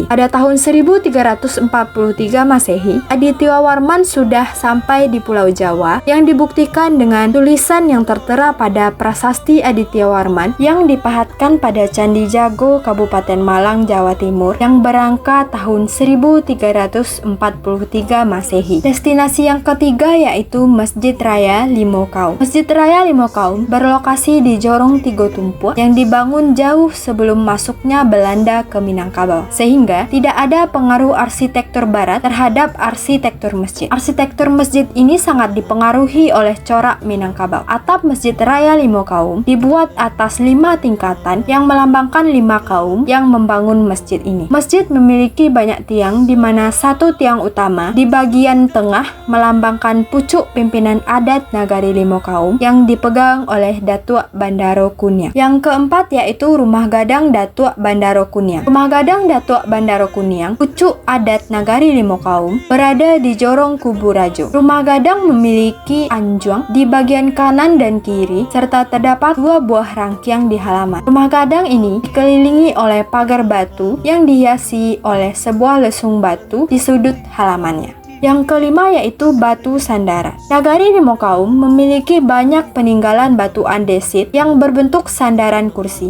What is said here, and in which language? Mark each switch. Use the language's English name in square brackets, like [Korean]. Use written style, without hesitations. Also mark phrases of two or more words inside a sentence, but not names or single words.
[Indonesian] Pada tahun 1343 Masehi, Aditya Warman sudah sampai di Pulau Jawa yang dibuktikan dengan tulisan yang tertera pada Prasasti Aditya Warman yang dipahatkan pada Candi Jago, Kabupaten Malang, Jawa Timur yang berangka tahun 1343 Masehi. Destinasi yang ketiga yaitu Masjid Raya Limo Kaum. Masjid Raya Limo Kaum berlokasi di Jorong Tigo Tumpuak yang dibangun jauh sebelum masuknya Belanda ke Minangkabau, sehingga tidak ada pengaruh arsitektur barat terhadap arsitektur masjid. Arsitektur masjid ini sangat dipengaruhi oleh corak Minangkabau. Atap Masjid Raya Limo Kaum dibuat atas 5 tingkatan yang melambangkan 5 kaum yang membangun masjid ini. Masjid memiliki banyak tiang di mana satu tiang utama di bagian tengah melambangkan pucuk pimpinan adat Nagari Limo Kaum yang dipegang oleh Datuk Bandaro Kuniang. Yang keempat yaitu Rumah Gadang Datuk Bandaro Kuniang. Rumah Gadang Datuk Bandaro Kuniang, pucuk adat Nagari Limo Kaum, berada di Jorong Kubu Rajo. Rumah Gadang memiliki anjuang di bagian kanan dan kiri serta terdapat 2 buah rangkiang di halaman. Rumah Gadang ini dikelilingi oleh pagar batu yang dihiasi oleh sebuah lesung batu di sudut halamannya. Yang kelima yaitu batu sandaran. Nagari Limo Kaum memiliki banyak peninggalan batu andesit yang berbentuk sandaran kursi.